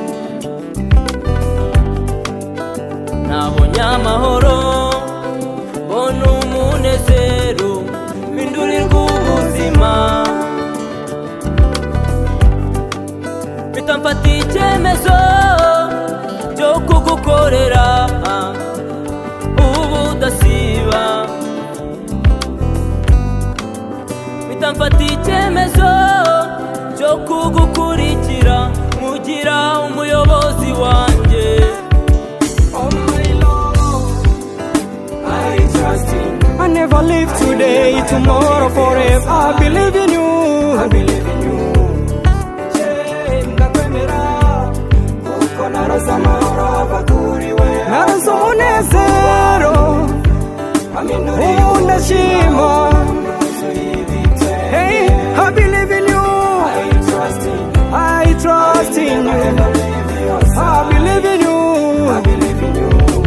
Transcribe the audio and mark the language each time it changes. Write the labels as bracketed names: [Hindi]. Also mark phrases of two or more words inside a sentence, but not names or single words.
[Kinyarwanda] nabonye amahoro mbona umunezero mpindurirwa ubuzima mpita mfata icyemezo cyo kugukorera ubudasiba mpita mfata icyemezo cyo kugukurikira mugira umuyobozi wanjye. [English] I never live today, tomorrow, forever. I believe in you. I believe in you. [Kinyarwanda] Naronse umunezero, ndashima. [English] Hey, I believe in you. I trust in you. I believe in you. I believe in you.